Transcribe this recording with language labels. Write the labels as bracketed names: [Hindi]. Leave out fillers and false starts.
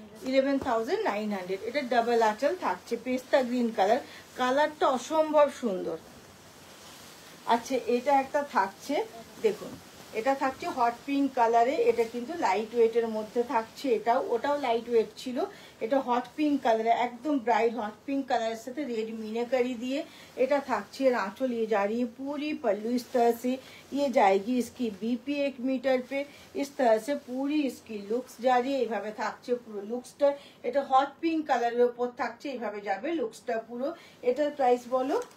[Bangla] 11,900। এটা ডাবল আঁচল থাকছে, পেস্তা গ্রিন কালার, কালারটা অসম্ভব সুন্দর। আচ্ছা, এটা একটা থাকছে দেখুন, এটা থাকছে হট পিঙ্ক কালারে, এটা কিন্তু লাইট ওয়েটের মধ্যে থাকছে। ওটাও লাইট ওয়েট ছিল, এটা হট পিঙ্ক কালারে, একদম ব্রাইট হট পিঙ্ক কালারের সাথে রেড মিনাকারি দিয়ে এটা থাকছে। [Hindi] आंचल ये जा रही है पूरी पल्लू इस तरह से, ये जाएगी इसकी बीपी 1 मीटर पे, इस तरह से पूरी इसकी लुक्स जा रही है। [Bangla] এইভাবে থাকছে পুরো লুকসটা, এটা হট পিঙ্ক কালারের উপর থাকছে, এইভাবে যাবে লুকসটা পুরো। এটার প্রাইস বলো?